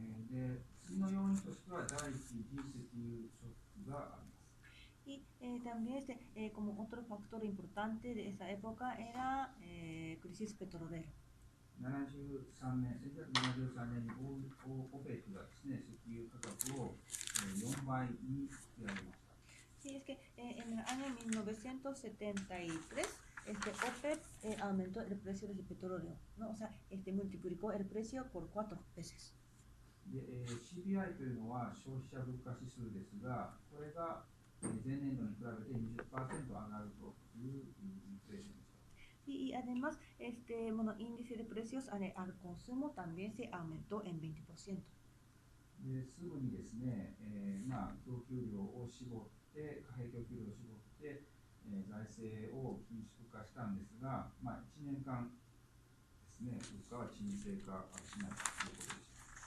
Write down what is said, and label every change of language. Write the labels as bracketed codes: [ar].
[ja] で次の要因としては第一次石油ショックがあります。 [es] Y también como otro factor importante de esa época era crisis petrolera. [ja] 1973年にOPEC がですね、石油価格を4倍に引き上げました。 [es] Sí, es que en el año 1973 OPEC aumentó el precio del petróleo, ¿no? O sea, multiplicó el precio por 4 veces. [ja] で、CPI というのは消費者物価指数ですが、これが前年度に比べて 20% 上がるというインフレーションでした。 [es] Y además, índice de precios al consumo también se aumentó en 20%. [ja] ですぐにですね、供給量を絞って、貨幣供給量を絞って、財政を緊縮化したんですが、1年間ですね、物価は沈静化しないということでした。